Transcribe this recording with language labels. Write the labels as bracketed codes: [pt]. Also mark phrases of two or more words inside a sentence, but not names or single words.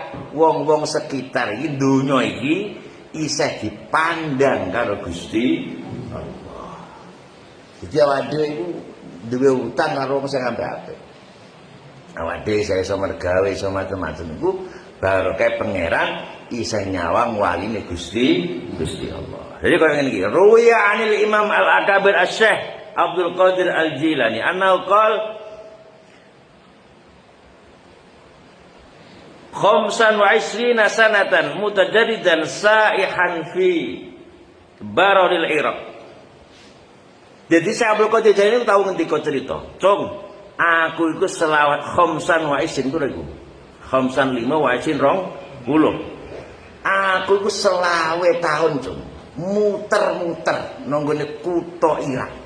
[jv] Wong-wong sekitar iki donya iki isih dipandang karo Gusti Allah. Jadi awake dhewe iku duwe utang karo wong sing apik-apik. Awake dhewe iso mergawe iso macam-macam iku barokah pangeran isih nyawang waline Gusti Allah. Jadi kaya ngene iki, [ar] روي عن الإمام الأكابر الشيخ عبد القادر الجيلاني أنه قال خمسا وعشرين سنة متجددا سائحا في براري العراق. [jv] Jadi saya Abdul Qadir Al-Jilani tahu ngendika cerita, "Cung, aku iku selawat [ar] خمسا وعشرين [jv] iku. [ar] خمسا 5 وعشرين 20. [jv] Aku iku selawe tahun, Cung. Muter-muter nang gone kutha Irak.